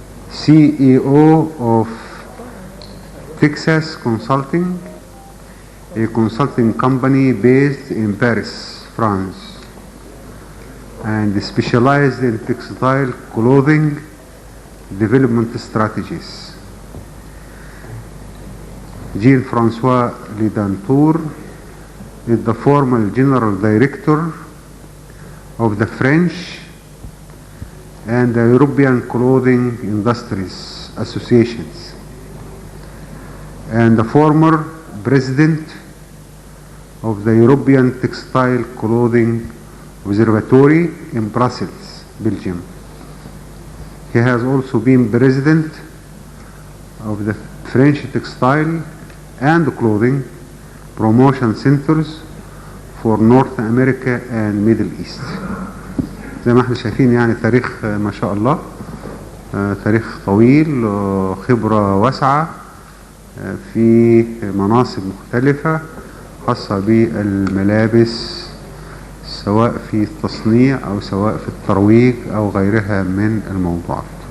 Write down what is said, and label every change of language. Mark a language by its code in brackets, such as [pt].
[en] CEO of Texas Consulting, a consulting company based in Paris, France, and specialized in textile clothing development strategies. Jean-François Lidantour is the former General Director of the French and the European Clothing Industries Associations, and the former President of the European Textile Clothing Observatory in Brussels, Belgium. He has also been President of the French Textile and Clothing Promotion Centers for North America and Middle East. [ar] زي ما احنا شايفين يعني تاريخ ما شاء الله، تاريخ طويل، خبرة واسعة في مناصب مختلفة خاصة بالملابس، سواء في التصنيع أو سواء في الترويج أو غيرها من الموضوعات.